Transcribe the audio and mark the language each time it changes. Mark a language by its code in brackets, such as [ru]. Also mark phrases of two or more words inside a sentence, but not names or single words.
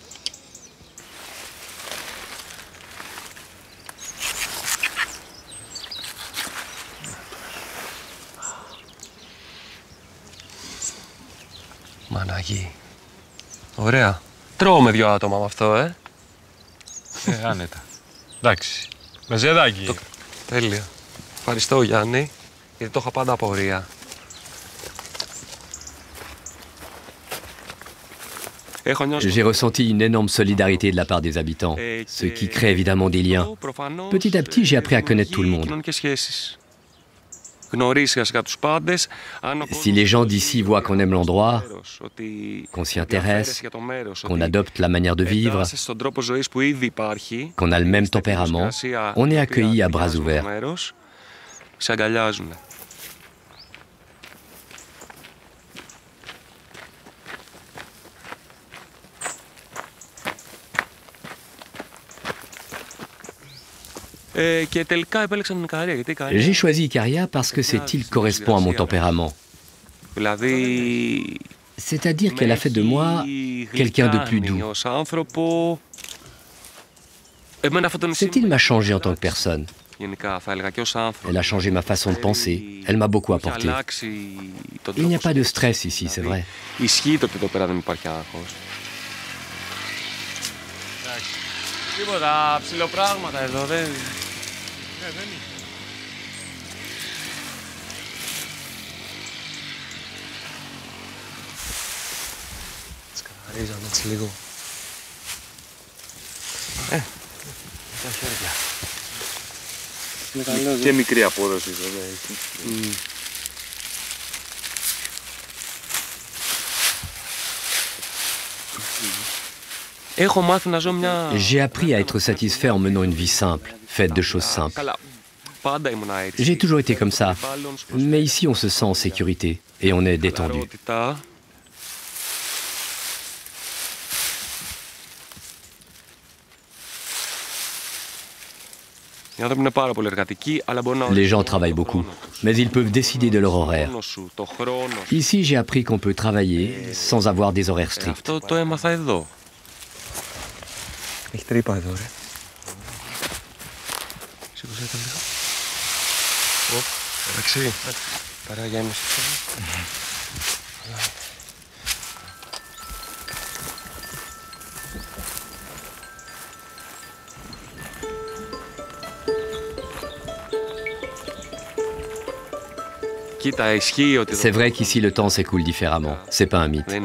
[el] Μαναγί. Ωραία. Τρώω με 2 άτομα με αυτό, άνετα. Εντάξει. Με ζεδάκι. Τέλεια. Ευχαριστώ, Γιάννη, γιατί το είχα πάντα απορία. [fr] J'ai ressenti une énorme solidarité de la part des habitants, ce qui crée évidemment des liens. Petit à petit, j'ai appris à connaître tout le monde. Si les gens d'ici voient qu'on aime l'endroit, qu'on s'y intéresse, qu'on adopte la manière de vivre, qu'on a le même tempérament, on est accueillis à bras ouverts. [el] σε αγκαλιάζουν. [fr] J'ai choisi Ikaria parce que cette île correspond à mon tempérament. C'est-à-dire qu'elle a fait de moi quelqu'un de plus doux. Cette île m'a changé en tant que personne. Elle a changé ma façon de penser. Elle m'a beaucoup apporté. Il n'y a pas de stress ici, c'est vrai. [el] Τίποτα ψιλοπράγματα εδώ, δεν... Σκαραρίζαμε έτσι λίγο. Τα χέρια. Είναι καλό, και μικρή απόδοση βέβαια έχει. [fr] J'ai appris à être satisfait en menant une vie simple, faite de choses simples. J'ai toujours été comme ça, mais ici on se sent en sécurité et on est détendu. Les gens travaillent beaucoup, mais ils peuvent décider de leur horaire. Ici, j'ai appris qu'on peut travailler sans avoir des horaires stricts. [el] Έχει τρύπα εδώ, ρε. Σήκωσε το λίγο. Οπ, εντάξει. Παρά για έμεση. [fr] C'est vrai qu'ici le temps s'écoule différemment, c'est pas un mythe.